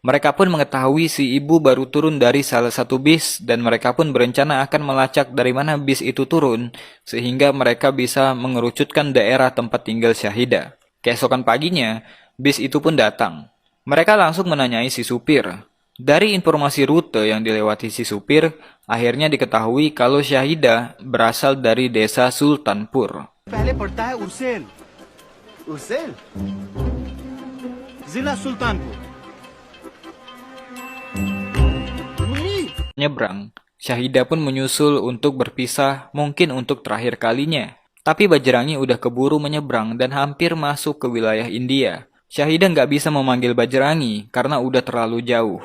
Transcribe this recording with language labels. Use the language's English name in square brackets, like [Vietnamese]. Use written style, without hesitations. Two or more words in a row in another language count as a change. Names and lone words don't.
[Indonesian] Mereka pun mengetahui si ibu baru turun dari salah satu bis dan mereka pun berencana akan melacak dari mana bis itu turun sehingga mereka bisa mengerucutkan daerah tempat tinggal Syahidah. Keesokan paginya, bis itu pun datang. Mereka langsung menanyai si supir. Dari informasi rute yang dilewati si supir, akhirnya diketahui kalau Syahidah berasal dari desa Sultanpur. [Hindi] पहले पड़ता है उर्सेल उर्सेल जिला सुल्तानपुर [Indonesian] Nyebrang, Syahidah pun menyusul untuk berpisah mungkin untuk terakhir kalinya. Tapi Bajrangi udah keburu menyeberang dan hampir masuk ke wilayah India. Syahidah nggak bisa memanggil Bajrangi karena udah terlalu jauh.